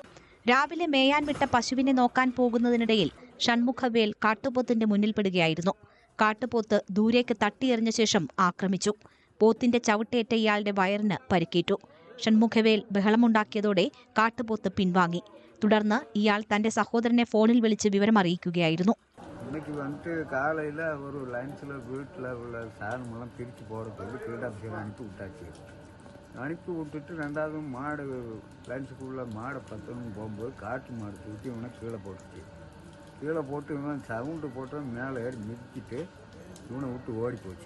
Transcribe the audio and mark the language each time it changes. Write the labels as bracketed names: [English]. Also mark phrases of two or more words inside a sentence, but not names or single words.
[Malayalam] രാവിലെ മേയാൻ വിട്ട പശുവിനെ നോക്കാൻ പോകുന്നതിനിടയിൽ ഷൺമുഖവേൽ കാട്ടുപോത്തിന്റെ മുന്നിൽപ്പെടുകയായിരുന്നു. കാട്ടുപോത്ത് ദൂരേക്ക് തട്ടിയെറിഞ്ഞ ശേഷം ആക്രമിച്ചു. പോത്തിന്റെ ചവിട്ടേറ്റ ഇയാളുടെ വയറിന് പരിക്കേറ്റു. ഷൺമുഖവേൽ ബഹളമുണ്ടാക്കിയതോടെ കാട്ടുപോത്ത് പിൻവാങ്ങി. തുടർന്ന് ഇയാൾ തന്റെ സഹോദരനെ ഫോണിൽ വിളിച്ച് വിവരമറിയിക്കുകയായിരുന്നു. [Tamil] இன்னைக்கு வந்துட்டு காலையில் ஒரு லைன்ஸில் வீட்டில் உள்ள சாதனமெல்லாம் பிரித்து போகிறதுக்கு [English] field officer [Tamil] அனுப்பி விட்டுட்டு ரெண்டாவது மாடு லைன்ஸுக்குள்ள மாடை பத்தணும் போகும்போது காட்டு மாடு தூக்கி இவனை கீழே போட்டு இவன் சவுண்டு போட்டு மேலே ஏறி மிதிச்சிட்டு இவனை விட்டு ஓடி போச்சு.